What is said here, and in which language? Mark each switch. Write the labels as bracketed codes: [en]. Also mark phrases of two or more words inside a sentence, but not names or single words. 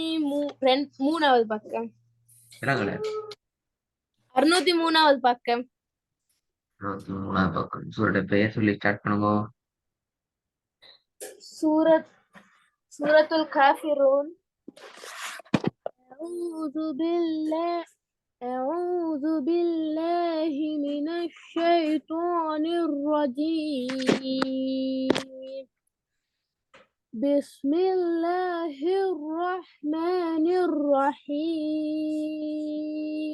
[ta] 603வது பக்கம். விளங்கல. 603வது பக்கம். 603வது பக்கம். சூரத்துடைய பெயர் சொல்லி ஸ்டார்ட் பண்ணுங்க. சூரத்துல் காஃபிரூன். [ar] أعوذ بالله من الشيطان الرجيم. بسم الله الرحمن الرحيم.